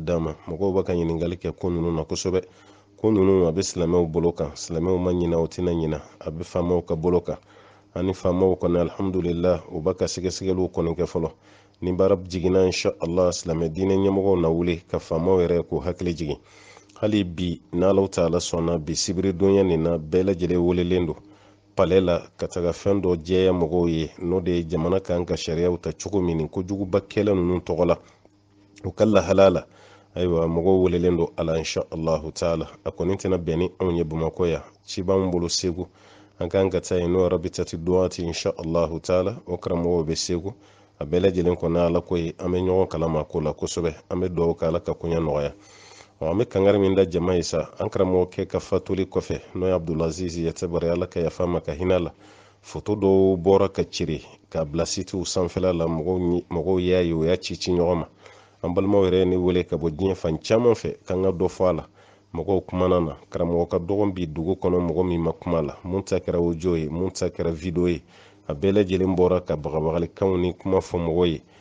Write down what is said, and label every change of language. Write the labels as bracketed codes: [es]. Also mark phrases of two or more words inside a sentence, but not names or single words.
[bm] d'a ma mɔgɔw b'a ka ɲininkali kɛ ko ninnu na kosɛbɛ ko ninnu a bɛ silamɛw bolo kan silamɛw ma ɲina o tɛna ɲina a bɛ faamaw ka bolo kan ani faamaw kɔni alhamdulillah u b'a ka sɛgɛsɛgɛliw kɔni kɛ fɔlɔ ni baara jiginna [ar] insha Allah [bm] silamɛ diinɛ ɲɛmɔgɔw na wuli ka faamaw yɛrɛ k'u hakili jigin hali bi n'Alahu taala sɔnna bi sibiri donya nin na bɛɛ lajɛlen welelen don palais la ka taga fɛn dɔ jɛya mɔgɔw ye n'o de ye jamana kan ka sariyaw ta cogo min ni kojuguba kɛlɛ ninnu tɔgɔ la u ka lahala la ayiwa mɔgɔw welelen don ala [ar] insha Allah taala [bm] a kɔni tɛna bɛn ni anw ye Bamakɔ ya ci b'an bolo Segu an kan ka taa yen n'o rabitati duwati [ar] insha Allah taala [bm] o karamɔgɔw bɛ Segu a bɛɛ lajɛlen kɔni ala ko ye an bɛ ɲɔgɔn kalama ko la kosɛbɛ an bɛ duwawu kɛ ala ka koɲɛ nɔgɔya an bɛ kangari min da jama ye sa an karamɔgɔkɛ ka fatuli kɔfɛ n'o ye Abdulaziz Yatabari ala ka yafa ma ka hinɛ la foto dɔw bɔra ka cire ka bila sitiw sanfɛla la mɔgɔw y'a ye o y'a ci ɲɔgɔn ma an balimaw yɛrɛ ni wele ka bɔ diɲɛ fan caman fɛ k'an ka dɔ fɔ a la mɔgɔw kumana na karamɔgɔ ka dɔgɔn bi dugu kɔnɔ mɔgɔ min ma kuma la mun ta kɛra audio ye mun ta kɛra video ye a bɛɛ lajɛlen bɔra ka bagabagalikanw ni kuma fɔ mɔgɔ ye